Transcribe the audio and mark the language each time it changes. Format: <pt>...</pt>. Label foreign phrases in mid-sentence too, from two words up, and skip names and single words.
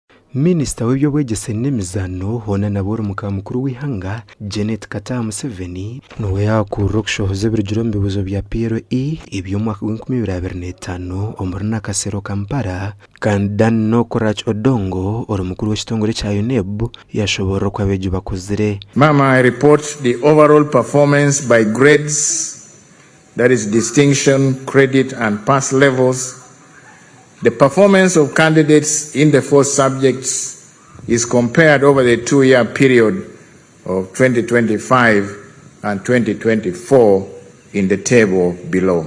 <nyn>Minisita w'ebyobwegyese n'emizano hona nabora omukama mukuru w'ihanga Janet Kataa Museveni niwe yakurra okushohoza ebirugiro omu bibuzo bya PLE eby'omwaka gw'2025 omuri nakasero Kampala kandi Dan Nokorach Odongo ori mukuru w'ekitongore kya UNEB yashoborera oku abeegi bakozire.</nyn> <en>Mama, I report the overall performance by grades, that is distinction, credit and pass levels. The performance of candidates in the 4 subjects is compared over the 2-year period of 2025 and 2024 in the table below.</en>